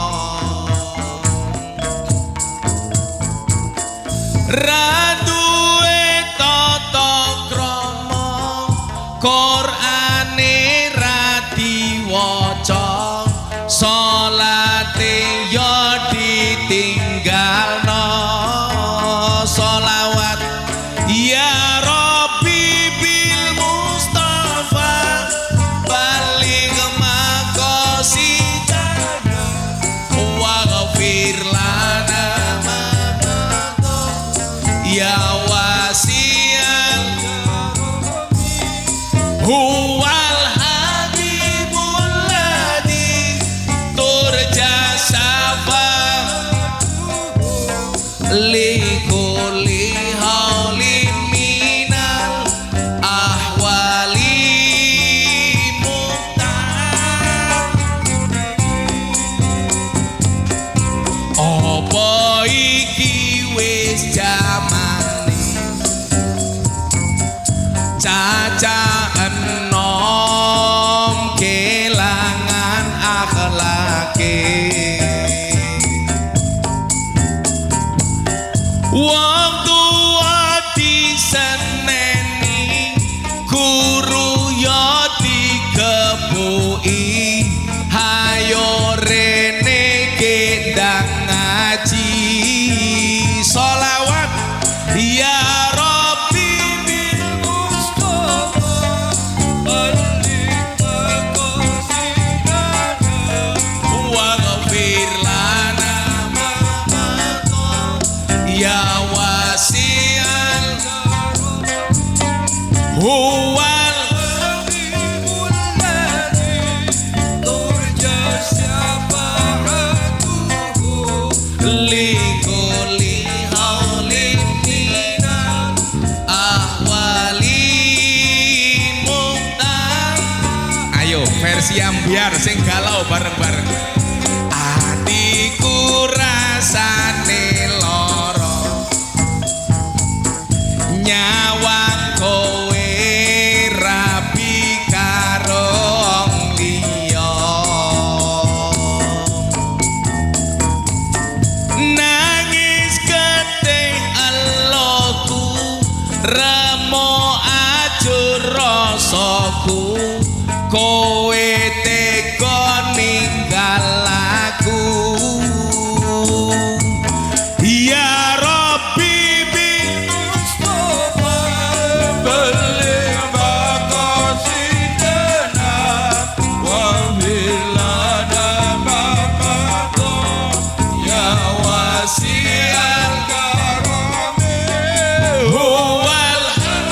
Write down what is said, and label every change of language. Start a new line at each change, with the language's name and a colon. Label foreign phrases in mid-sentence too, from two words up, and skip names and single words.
Javanese: ra duwe tata krama, Qur'ane ra diwaca, salate yo ditinggalno, sholawat
Arabic: يا رب بالمصطفى بلغ مقاصدنا واغفر لنا ما يا واسع هو الحبيب الذي ترجى شفاعته لكل هول من الأهوال مختار.
Javanese: Apa iki wis jamane caca enom kelangan akhlake, wong tua diseneni, guru yo dikepuki, hayo rene gendang ngaji, sholawat
Arabic: يا رب بالمصطفى بلغ مقاصدنا واغفر لنا ما يا واسع هو الحبيب الذي ترجى شفاعته لكل هول من الأهوال مختار.
Javanese: Ayo versi ambiar sing galau bareng-bareng. Atiku rasane lara, nyawang kowe rabi karo wong liya, nangis getih eloku, remo ajur rasaku, kowe tega ninggal aku.
Arabic: يا رب بالمصطفى بلغ مقاصدنا واغفر لنا ما مضى يا واسع الكرم هو